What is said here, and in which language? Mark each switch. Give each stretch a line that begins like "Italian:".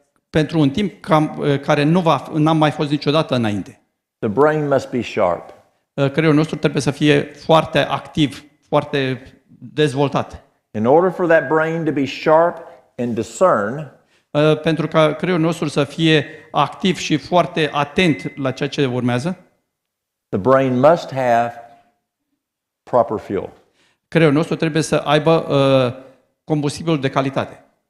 Romanian: pentru un timp care n-a mai fost niciodată înainte.
English: The brain must be sharp.
Romanian: Creierul nostru trebuie să fie foarte activ, foarte dezvoltat.
English: In order for that brain to be sharp and discern,
Romanian: Pentru ca creierul nostru să fie activ și foarte atent la ceea ce urmează,
English: the brain must have proper fuel.
Romanian: creierul nostru trebuie să aibă combustibil de calitate.